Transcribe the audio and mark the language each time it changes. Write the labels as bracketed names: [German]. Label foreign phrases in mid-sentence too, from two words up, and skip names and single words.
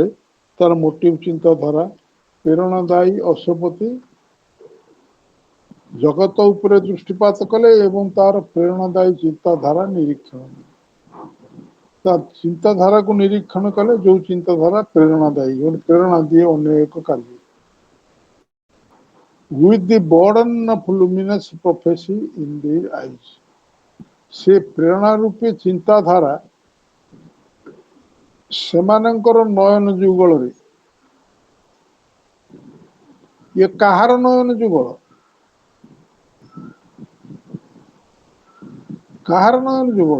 [Odia] ତାର ମୋଟିଭ ଚିନ୍ତାଧାରା ପ୍ରେରଣାଦାୟୀ ଅଶ୍ୱପତି ଜଗତ ଉପରେ ଦୃଷ୍ଟିପାତ କଲେ ଏବଂ ତାର ପ୍ରେରଣାଦାୟୀ ଚିନ୍ତାଧାରା ନିରୀକ୍ଷଣ କଲେ। ତା ଚିନ୍ତାଧାରାକୁ ନିରୀକ୍ଷଣ କଲେ, ଯୋଉ ଚିନ୍ତାଧାରା ପ୍ରେରଣାଦାୟୀ, ପ୍ରେରଣା ଦିଏ ଅନ୍ୟ ଏକ କାର୍ଯ୍ୟ। [English] With the burden of luminous prophecy in their eyes, [Odia] ସେ ପ୍ରେରଣା ରୂପେ ଚିନ୍ତାଧାରା ସେମାନଙ୍କର ନୟନ ଯୁଗଳରେ। ଇଏ କାହାର ନୟନ ଯୁଗଳ? କାହାର ନୟନ ଯୁଗଳ?